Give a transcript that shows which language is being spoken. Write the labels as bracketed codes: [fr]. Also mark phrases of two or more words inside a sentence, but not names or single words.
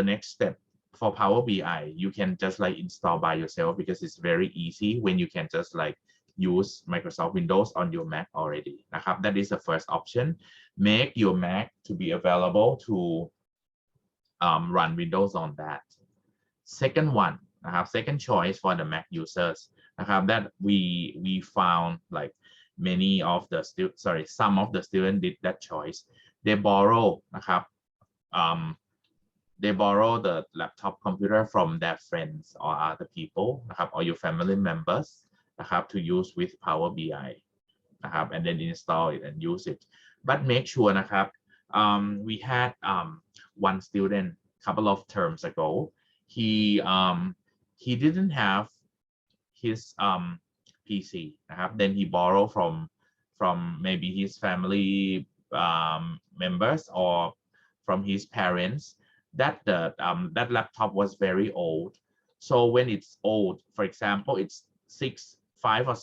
[en] next step for Power BI you can just like install by yourself because it's very easy when you can just like use Microsoft Windows on your Mac already นะครับ that is the first option make your Mac to be available to run Windows on that second one นะครับ second choice for the Mac users นะครับ that we found like many of the some of the students did that choice they borrow นะครับ they borrow the laptop computer from their friends or other people นะครับ or your family members นะครับ to use with Power BI นะครับ and then install it and use it but make sure นะครับ we had one student couple of terms ago he didn't have his PC นะครับ then he borrow from maybe his family members or from his parents that that laptop was very old so when it's old for example it's 5 or